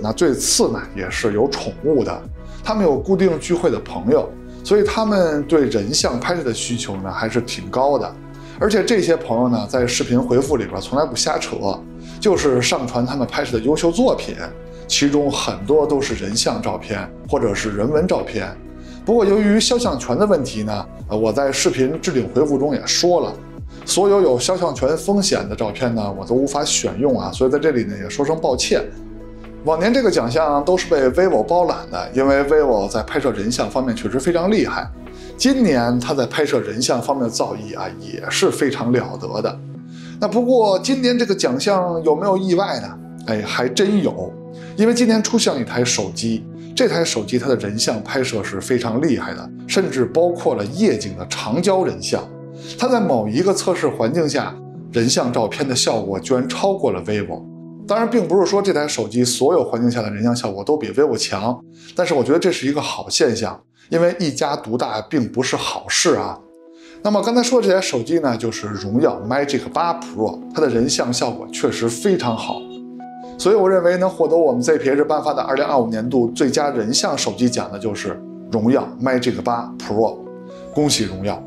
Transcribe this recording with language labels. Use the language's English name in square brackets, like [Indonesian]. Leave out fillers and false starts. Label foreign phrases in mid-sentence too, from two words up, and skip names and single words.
[Chinese] 那最次呢，也是有寵物的。他們有固定聚會的朋友，所以他們對人像拍攝的需求呢，還是挺高的。而且這些朋友呢，在視頻回復裡邊從來不瞎扯，就是上傳他們拍攝的優秀作品，其中很多都是人像照片或者是人文照片。不過由於肖像權的問題呢，我在視頻置頂回復中也說了，所有肖像權風險的照片呢，我都無法選用啊，所以在這裡呢也說聲抱歉。往年這個獎項都是被 vivo 包攬的，因為 vivo 在拍攝人像方面確實非常厲害。今年他在拍攝人像方面的造詣啊，也是非常了得的。那不過今年這個獎項有沒有意外呢？還真有，因為今年出現了一台手機，這台手機它的人像拍攝是非常厲害的，甚至包括了夜景的長焦人像。它在某一個測試環境下，人像照片的效果居然超過了 vivo。當然並不是說這台手機所有環境下的人像效果都比 vivo 強，但是我覺得這是一個好現象，因為一家獨大並不是好事啊。那麼剛才說的這台手機呢，就是榮耀 Magic 8 Pro， 它的人像效果確實非常好，所以我認為能獲得我們 ZPH 頒發的2025年度最佳人像手機獎的就是榮耀 Magic 8 Pro， 恭喜榮耀。